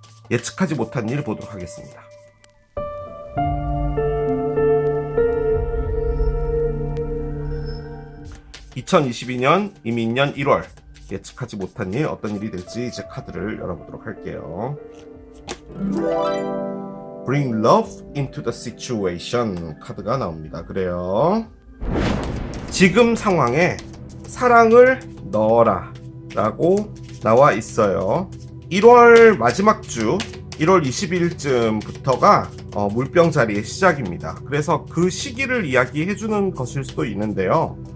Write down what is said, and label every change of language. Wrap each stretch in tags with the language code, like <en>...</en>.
<ko>예측하지 못한 일 보도록 하겠습니다. (2022년) 이민년 1월, 예측하지 못한 일, 어떤 일이 될지 이제 카드를 열어보도록 할게요.</ko> <en>Bring love into the situation</en> <ko>카드가 나옵니다. 그래요, 지금 상황에 사랑을 넣어라 라고 나와 있어요. 1월 마지막 주 1월 20일쯤부터가 물병자리의 시작입니다. 그래서 그 시기를 이야기해주는 것일 수도 있는데요.</ko>